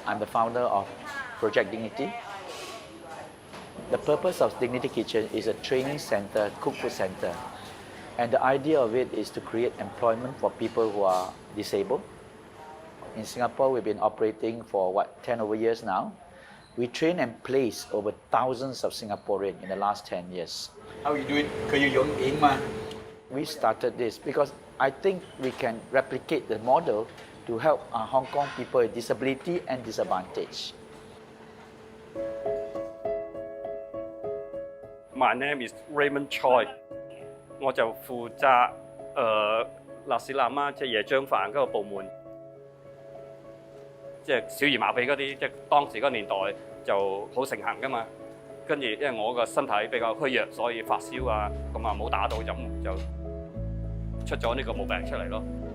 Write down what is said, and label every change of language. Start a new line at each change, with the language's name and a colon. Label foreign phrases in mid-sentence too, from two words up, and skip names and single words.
English: I'm the founder of Project Dignity. The purpose of Dignity Kitchen is a training center, cookfood center. And the idea of it is to create employment for people who are disabled. In Singapore, we've been operating for 10 over years now. We train and place over thousands of Singaporeans in the last 10 years. How you do it?
Cantonese: 佢要用影嘛？
English: We started this because I think we can replicate the model to help Hong Kong people with disability and disadvantage. My name is Raymond Choi，
Cantonese: 我就負責納士南啦，即係椰漿飯嗰個部門，即係小兒麻痹嗰啲，即係當時嗰個年代就好盛行噶嘛。跟住因為我個身體比較虛弱，所以發燒啊，咁啊冇打到就出咗呢個毛病出嚟咯。